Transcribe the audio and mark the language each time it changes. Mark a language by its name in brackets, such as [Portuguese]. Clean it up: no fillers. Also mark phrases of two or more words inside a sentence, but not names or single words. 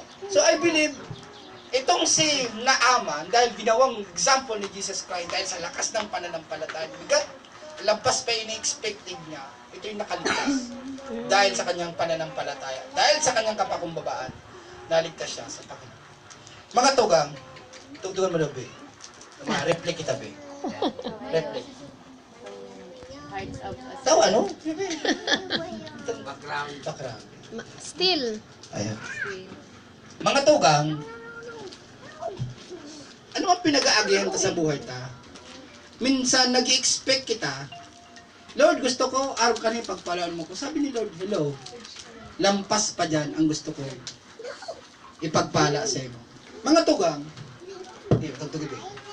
[English] So, I believe, [Filipino] itong si Naaman, dahil ginawang example ni Jesus Christ, dahil sa lakas ng pananampalataya, lampas pa ini-expected niya, ito yung nakaligtas. Dahil sa kanyang pananampalataya, dahil sa kanyang kapakumbabaan, naligtas siya sa Panginoon. [Bikol] Mga tugang, tugtugan mo daw, be. Reflect kita, be. Reflect. [Filipino] Tawa, no? Background. Still. Ayan. [Bikol] Mga tugang, ano ang pinag-aagihan ta sa buhay ta? Minsan, nag-expect kita, Lord, gusto ko, araw ka rin pagpalaan mo ko. [Filipino] Sabi ni Lord, hello, lampas pa dyan ang gusto ko ipagpala sa iyo. [Bikol] Mga tugang, tugtugin eh.